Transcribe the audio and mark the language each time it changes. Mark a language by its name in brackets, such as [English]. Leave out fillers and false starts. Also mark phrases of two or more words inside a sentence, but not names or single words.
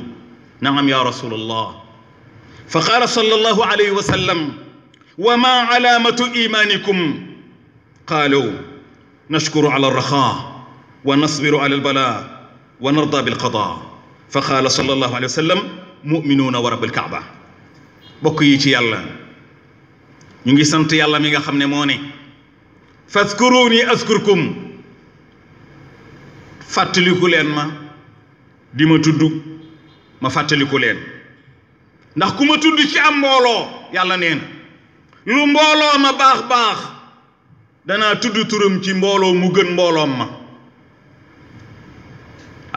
[Arabic] نعم يا رسول الله فقال صلى الله عليه وسلم وما علامة إيمانكم قالوا نشكر على الرخاء ونصبر على البلاء ونرضى بالقضاء فقال صلى الله عليه وسلم مؤمنون ورب الكعبة [Wolof] bokk yi ci yàlla ñu ngi sant yàlla mi nga xam ne moo ne [Arabic] فاذكروني أذكركم [Wolof] fàttaliku leen ma di ma tudd ma fàttaliku leen ndax ku ma tudd ci am mbooloo yàlla nee na lu mbooloo ma baax baax danaa tudd turam ci mbooloo mu gën mbooloom ma